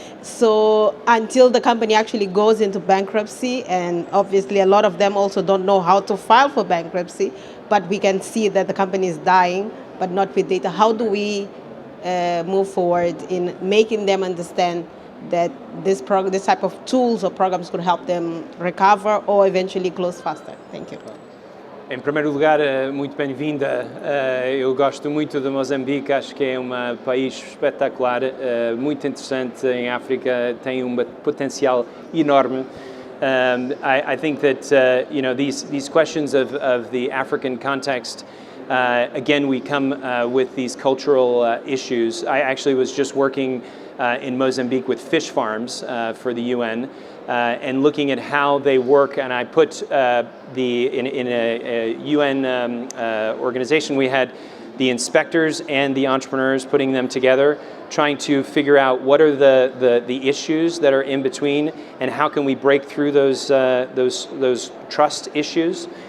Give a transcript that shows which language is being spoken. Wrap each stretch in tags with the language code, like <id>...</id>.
<en>So until the company actually goes into bankruptcy, and obviously a lot of them also don't know how to file for bankruptcy, but we can see that the company is dying, but not with data. How do we move forward in making them understand that this type of tools or programs could help them recover or eventually close faster? Thank you.</en> <pt>Em primeiro lugar, muito bem-vinda. Eu gosto muito de Moçambique, acho que é um país espetacular, muito interessante em África, tem um potencial enorme.</pt> <en>I think that these questions of the African context, again, we come with these cultural issues. I actually was just working in Mozambique with fish farms for the UN. And looking at how they work, and I put in a UN organization, we had the inspectors and the entrepreneurs putting them together, trying to figure out what are the issues that are in between, and how can we break through those trust issues.</en>